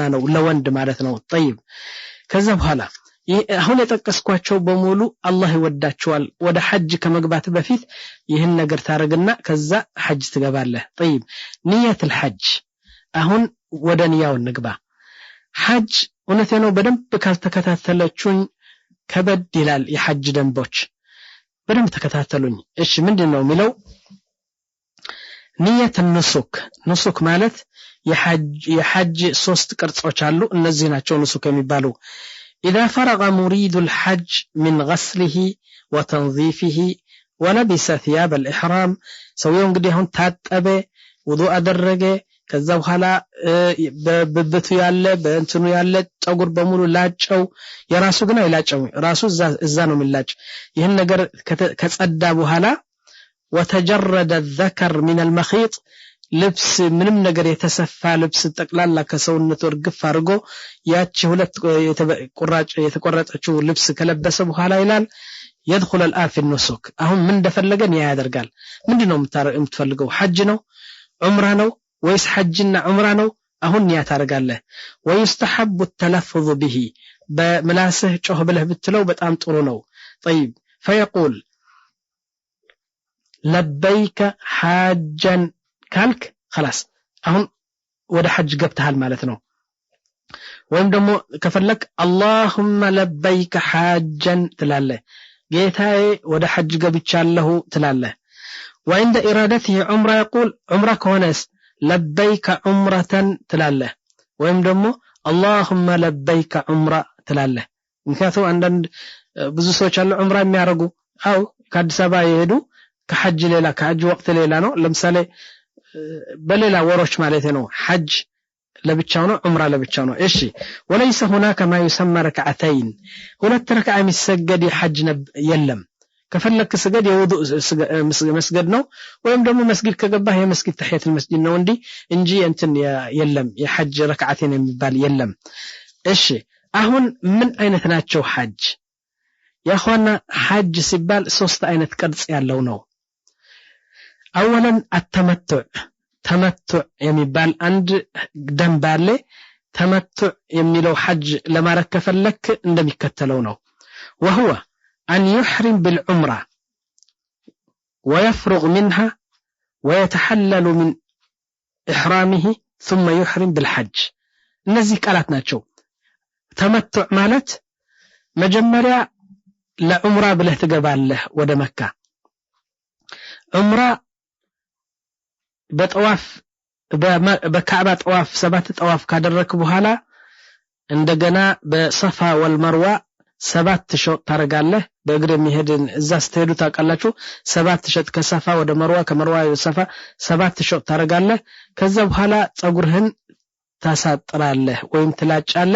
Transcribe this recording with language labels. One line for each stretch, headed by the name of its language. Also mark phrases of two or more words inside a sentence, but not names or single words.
Amharic: ነው ለወንድ ማለት ነው طيب ከዛ በኋላ አሁን የጠቀስኳቸው በሙሉ አላህ ይወዳቸዋል ወደ ሐጅ ከመግባት በፊት ይህን ነገር ታረግና ከዛ ሐጅ ትገባለህ طيب ንየት الحج አሁን ወደ ንያው ንግባ ሐጅ እውነቴ ነው በደንብ ካልተከታተለችሁኝ ከበድ ይላል የሐጅ ደንቦች በደንብ ተከታተሉኝ እሺ ምንድነው የሚለው ንየት ንሱክ ማለት የሐጅ ሶስት ቅርጾች አሉ እነዚህ ናቸው ንሱክ የሚባሉ
Arabic: اذا فرغ مريد الحج من غسله وتنظيفه ولبس ثياب الاحرام
Amharic: سويው እንግዲህ አሁን ታጠበ ውዱእ አደረገ ከዛ በኋላ በብቱ ያለ በእንትኑ ያለ ጸጉር በሙሉ ላጨው የራሱ ግን አይላጨው ራሱ እዛ ነው የሚላጭ ይሄን ነገር ከጸዳ በኋላ
Arabic: وتجرد الذكر من المخيط
Amharic: ልብስ ምንም ነገር የተሰፋ ልብስ ጠቅላላ ከሰውነቱ እርግፍ አድርጎ ያቺ ሁለት የተቆረጠችው ልብስ ከለበሰ በኋላ ይላል
Arabic: يدخل الآن في النسك
Amharic: አሁን ምን እንደፈለገን ያደርጋል ምንድነው የምትፈልገው ሐጅ ነው ዑምራ ነው ወይስ ሐጅና ዑምራ ነው አሁን ያ ታረጋለህ
Arabic: ويستحب التلفظ به
Amharic: በምላስህ ጮህ ብለህ ብትለው በጣም ጥሩ ነው
Arabic: طيب فيقول لبيك حاجا
Amharic: ካልክ خلاص አሁን ወደ ሐጅ ገብተሃል ማለት ነው ወይም ደግሞ ከፈለክ
Arabic: اللهم لبيك حاجا
Amharic: ትላለህ ጌታዬ ወደ ሐጅ ገብቻለሁ ትላለህ
Arabic: وعند ارادته عمره يقول عمره كونس لبيك عمره
Amharic: ትላለህ ወይም ደግሞ
Arabic: اللهم لبيك عمره
Amharic: ትላለህ ምክንያቱም አንዳንድ ብዙ ሰዎች አሉ ዑምራ የሚያረጉ አው ከአዲስ አበባ ይሄዱ ከሐጅ ሌላ ከሐጅ ወቅት ሌላ ነው ለምሳሌ በሌላ ወሮች ማለት ነው ሐጅ ለብቻው ነው ዑምራ ለብቻው ነው እሺ
Arabic: وليس هناك ما يسمى ركعتين
Amharic: ሁለት ረክዓ የሚሰገድ ሐጅ የለም ከፈለክ ስገድ የውዱእ መስገድ ነው ወይም ደግሞ መስጊድ ከገባህ የመስጊድ ተህiyat المسجد ነው እንጂ እንትን የለም የሐጅ ረክዓቴን የሚባል የለም እሺ አሁን ምን አይነት ናቸው ሐጅ ያخواና ሐጅ ሲባል ሶስት አይነት ቅርጽ ያለው ነው اولا التمتع የሚባል አንድ ደንብ አለ ተመቱዕ የሚለው ሐጅ ለማረክ ከፈለክ እንደሚከተለው ነው
Arabic: وهو أن يحرم بالعمرة ويفرغ منها ويتحلل من إحرامه ثم يحرم بالحج
Amharic: እነዚህ ቃላት ናቸው ተመቱዕ ማለት መጀመሪያ ለዑምራ ብለህ ትገባለህ ወደ መካ ዑምራ በጠዋፍ በካዕባ ጠዋፍ 7 ጠዋፍ ካደረክ በኋላ እንደገና በሰፋ ወልመርዋ 7 ሾጥ ታረጋለህ በእግር የሚሄድን እዛ ስትሄዱ ታቃላችሁ 7 ሾጥ ከሰፋ ወደ መርዋ ከመርዋ ወደ ሰፋ 7 ሾጥ ታረጋለህ ከዛ በኋላ ጸጉርህን ታሳጥራለህ ወይም ትላጫለህ